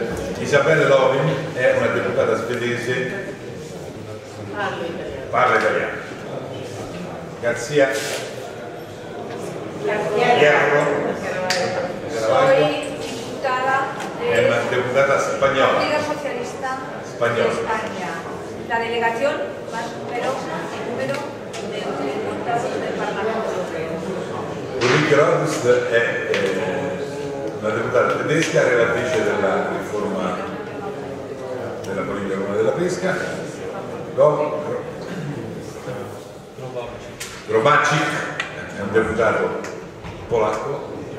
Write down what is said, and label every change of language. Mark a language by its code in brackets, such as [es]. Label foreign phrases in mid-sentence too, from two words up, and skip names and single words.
[it] Isabelle Lovin è una deputata svedese, parla italiano. Garcia Hierro è una deputata spagnola. [es] España. La delegación más numerosa en número de diputados del Parlamento Europeo. [it] Ulrike Rodust è una deputata tedesca, relatrice della riforma della politica comune della pesca. Grobarczyk è un deputato polacco.